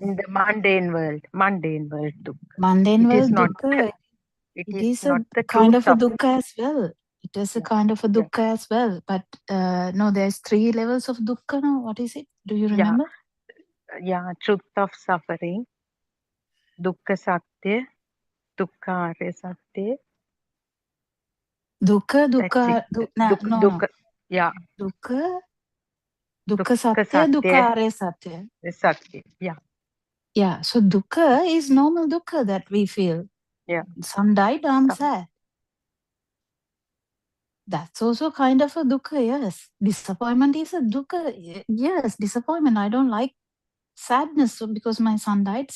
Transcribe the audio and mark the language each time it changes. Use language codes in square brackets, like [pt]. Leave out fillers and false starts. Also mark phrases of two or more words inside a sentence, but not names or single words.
[en] In the mundane world. Mundane world. Dukkha. Mundane It is world not. dukkha. It It is is a not the kind truth of a of. dukkha as well. It is a kind of a dukkha as well. But no, there's 3 levels of dukkha. No, what is it? Do you remember? Yeah. Truth of suffering. [sa] Dukkha satya. Dukkha arya satya. [en] Dukkha, That's it. no. Yeah. [sa] Dukkha satya, dukkha arya satya. [en] Satya. Yeah. Yeah, so dukkha is normal dukkha that we feel. Yeah. Son died, I'm sad. That's also kind of a dukkha, yes. Disappointment is a dukkha. Yes, disappointment. I don't like sadness because my son died.